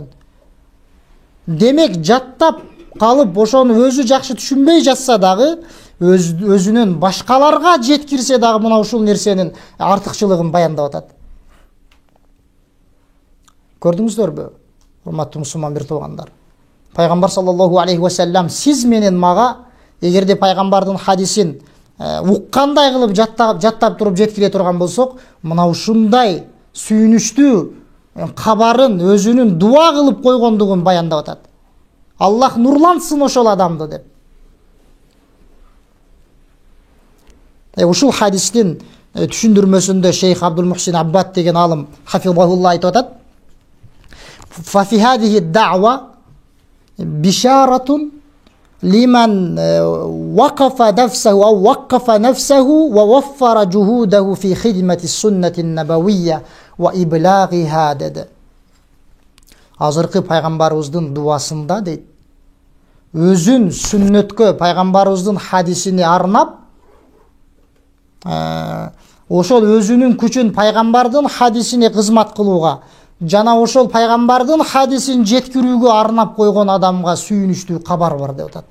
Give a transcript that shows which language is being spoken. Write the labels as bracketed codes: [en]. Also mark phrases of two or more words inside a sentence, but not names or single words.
[ky] Демек жаттап калып ошону өзү жакшы түшүнбөй жатса дагы, өзүнүн башкаларга жеткирсе дагы мына ушул нерсенин артыкчылыгын баяндап атат. Көрдүңүздөрбү, урматтуу мусулман бир туугандар? Пайгамбар [ar] صلى الله عليه وسلم [ky] сиз менен мага эгерде пайгамбардын хадисин уккандай кылып жаттап туруп жеткире турган болсок, мына ушундай сүйүнүчтүү кабарын өзүнүн дуа кылып койгондугун баяндап атат. Аллах нурлантсын ошол адамды деп. Ушул хадистин түшүндүрмөсүндө шейх Абдул Мухсин Аббад деген алым хафизахуллах айтып атат: [ar] "ففي هذه دعوة بشارة لمن وقف نفسه أو وقف نفسه ووفر جهوده في خدمة السنة النبوية وإبلاغها" деди. [ky] Азыркы пайгамбарыбыздын дуасында дейт, өзүн сүннөткө, пайгамбарыбыздын хадисини арнап, ошол өзүнүн күчүн пайгамбардын хадисине кызмат кылууга жана ошол пайгамбардын хадисин жеткирүүгө арнап койгон адамга сүйүнүчтүү кабар бар деп атат.